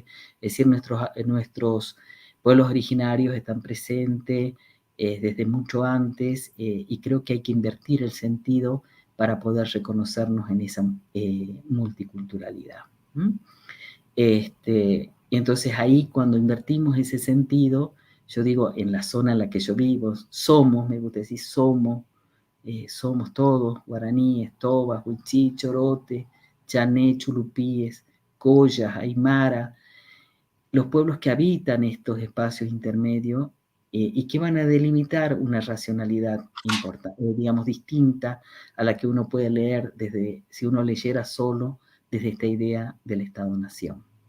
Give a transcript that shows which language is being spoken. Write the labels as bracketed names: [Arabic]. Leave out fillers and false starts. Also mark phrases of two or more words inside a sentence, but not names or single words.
[Spanish] Es decir, nuestros pueblos originarios están presentes desde mucho antes y creo que hay que invertir el sentido para poder reconocernos en esa multiculturalidad. Y entonces ahí cuando invertimos ese sentido, yo digo, en la zona en la que yo vivo, somos, me gusta decir somos todos, guaraníes, tobas, huichí, chorote, chané, chulupíes, collas, aymara, los pueblos que habitan estos espacios intermedios y que van a delimitar una racionalidad digamos, distinta a la que uno puede leer si uno leyera solo desde esta idea del Estado-Nación.